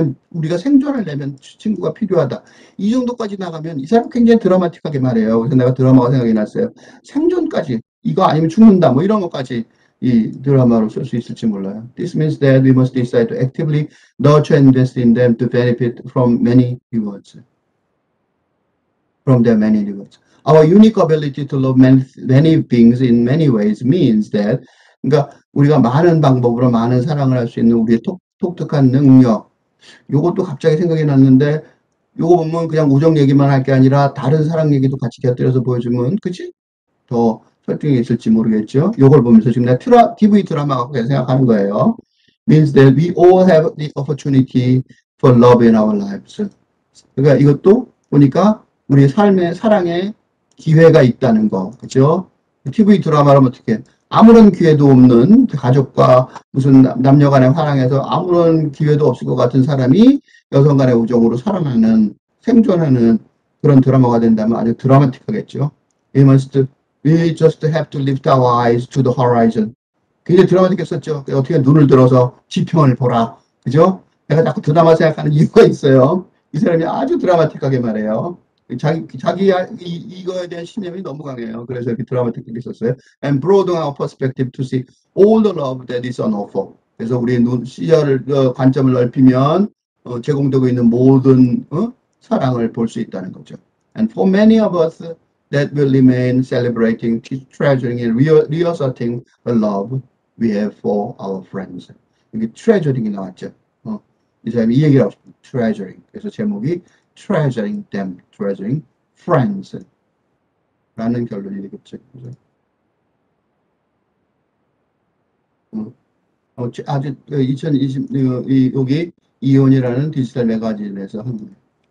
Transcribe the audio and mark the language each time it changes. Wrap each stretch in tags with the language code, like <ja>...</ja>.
<ko>우리가 생존하려면 친구가 필요하다. 이 정도까지 나가면 이 사람 굉장히 드라마틱하게 말해요. 그래서 내가 드라마가 생각이 났어요. 생존까지, 이거 아니면 죽는다, 뭐 이런 것까지 이 드라마로 쓸 수 있을지 몰라요.</ko> <en>This means that we must decide to actively nurture and invest in them to benefit from many rewards. From their many rewards. Our unique ability to love many beings in many ways means that,</en> <ko>그러니까 우리가 많은 방법으로 많은 사랑을 할 수 있는 우리의 독특한 능력, 요것도 갑자기 생각이 났는데, 요거 보면 그냥 우정 얘기만 할 게 아니라 다른 사랑 얘기도 같이 곁들여서 보여주면, 그치? 더 설득이 있을지 모르겠죠? 요걸 보면서 지금 내가 TV 드라마 갖고 생각하는 거예요.</ko> <en>Means that we all have the opportunity for love in our lives.</en> <ko>그러니까 이것도 보니까 우리 삶의 사랑의 기회가 있다는 거, 그죠? TV 드라마라면 어떻게 아무런 기회도 없는 가족과 무슨 남녀 간의 사랑에서 아무런 기회도 없을 것 같은 사람이 여성 간의 우정으로 살아나는, 생존하는 그런 드라마가 된다면 아주 드라마틱하겠죠.</ko> <en>We just have to lift our eyes to the horizon.</en> <ko>굉장히 드라마틱했었죠. 어떻게 눈을 들어서 지평을 보라. 그죠? 내가 자꾸 드라마 생각하는 이유가 있어요. 이 사람이 아주 드라마틱하게 말해요. 이거에 대한 신념이 너무 강해요. 그래서 이렇게 드라마틱하게 썼어요.</ko> <en>And broaden our perspective to see all the love that is on offer.</en> <ko>그래서 우리의 시야를, 관점을 넓히면 제공되고 있는 모든 사랑을 볼 수 있다는 거죠.</ko> <en>And for many of us, that will remain celebrating, treasuring, and reasserting the love we have for our friends.</en> <ko>이게 treasuring이 나왔죠. 이 사람이 이 얘기를 하고 싶어요. treasuring. 그래서 제목이</ko> <en>treasuring them, treasuring friends</en> <ko>라는 결론이 되겠죠. 아주 2020 여기 이온이라는 디지털 매거진에서 한 거예요.</ko>